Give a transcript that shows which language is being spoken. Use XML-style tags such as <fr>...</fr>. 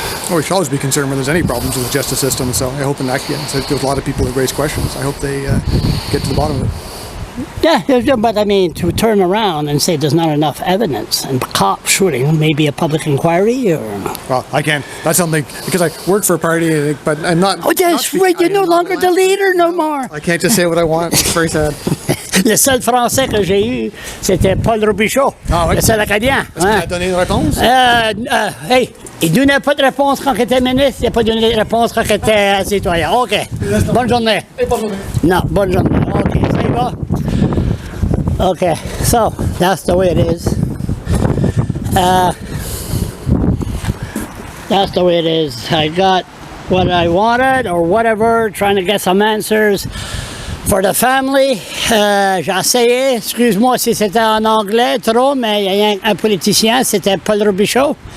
<en>Well, we should always be concerned when there's any problems with the justice system. So I hope in that case, there's a lot of people who raise questions. I hope they get to the bottom of it. Yeah, but I mean, to turn around and say there's not enough evidence and cop shooting, maybe a public inquiry or... Well, I can't. That's something, because I work for a party, but I'm not... Oh, that's right, you're no longer the leader no more. I can't just say what I want. It's very sad.</en> <fr>Le seul français que j'ai eu, c'était Paul Robichaud, le seul acadien. Est-ce qu'il a donné une réponse? Hey, il donnait pas de réponse quand il était ministre, il n'a pas donné de réponse quand il était citoyen. OK. Bonne journée. Bonne journée. No, bonne journée. OK, ça y va?</fr> <en>Okay, so that's the way it is. That's the way it is. I got what I wanted or whatever, trying to get some answers for the family.</en> <fr>J'ai essayé, excuse-moi si c'était en anglais trop, mais il y a un politicien, c'était Paul Robichaud.</fr>